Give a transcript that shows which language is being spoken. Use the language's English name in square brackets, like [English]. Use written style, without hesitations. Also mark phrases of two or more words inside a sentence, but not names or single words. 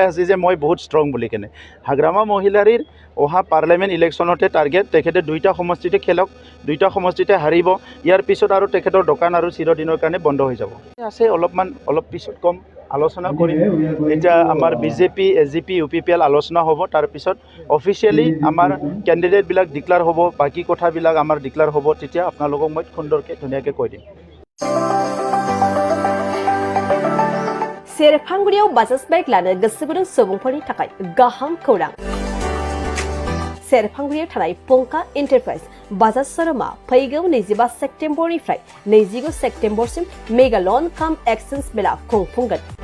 [Assamese] আছে যে মই বহুত ষ্ট্ৰং বুলি কেনে হাগ্ৰাম্বা মহিলাৰীৰ অহা [English] parliament electionte [Assamese] টাৰ্গেট তেখেতে দুইটা সমষ্টিতে খেলক দুইটা সমষ্টিতে হাৰিব ইয়াৰ পিছত আৰু তেখেতৰ দোকান আৰু চিৰদিনৰ কাৰণে বন্ধ হৈ যাব আছে অলপ পিছত কম আলোচনা কৰিম এতিয়া আমাৰ BJP SGP UPPL আলোচনা হ'ব তাৰ পিছত অফিচিয়েলি আমাৰ কেণ্ডিডেটবিলাক ডিক্লেয়াৰ হ'ব বাকী কথাবিলাক আমাৰ ডিক্লেয়াৰ হ'ব তেতিয়া আপোনালোকক মই সুন্দৰকৈ ধুনীয়াকৈ কৈ দিম [Bodo] सेरफांगुरियाव बाजाज बाइक लानो गोसो गुदुं सुबुंफोरनि थाखाय गाहाम खौरां सेरफांगुरियाव थानाय पंका एन्टारप्राइज बाजाज शोरूमा फैगौ 25 सेप्तेम्बरनिफ्राय 29 सेप्तेम्बरसिम [English] mega loan cum exchange mela [Bodo] खुंफुंगोन